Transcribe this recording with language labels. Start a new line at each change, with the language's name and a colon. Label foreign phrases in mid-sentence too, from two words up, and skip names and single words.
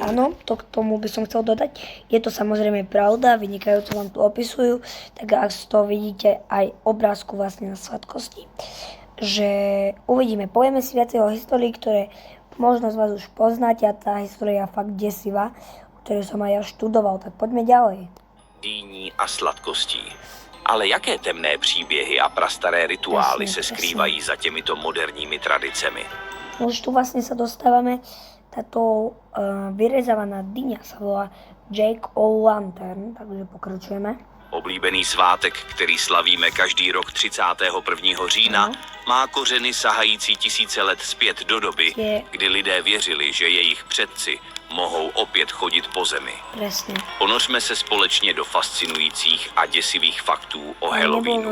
Slovak: Áno, to k tomu by som chcel dodať. Je to samozrejme pravda, vynikajúco vám tu opisujú, tak ak z toho vidíte aj obrázku vlastne na sladkosti, že uvidíme, povieme si viacej o histórii, ktoré možno z vás už poznáte a tá história je fakt desivá, ktorú som aj ja študoval, tak poďme ďalej.
Czech: Dýní a sladkostí. Ale jaké temné příběhy a prastaré rituály
Slovak: Presne,
Czech: se skrývají za těmito moderními tradicemi?
Slovak: Už tu vlastne sa dostávame, táto vyrezávaná dyňa sa volá Jack-o'-lantern, takže pokračujeme.
Czech: Oblíbený svátek, který slavíme každý rok 31. října, má kořeny sahající tisíce let zpět do doby, kdy lidé věřili, že jejich předci mohou opět chodit po zemi.
Slovak: Presne.
Czech: Ponořme se společně do fascinujících a děsivých faktů o Halloweenu,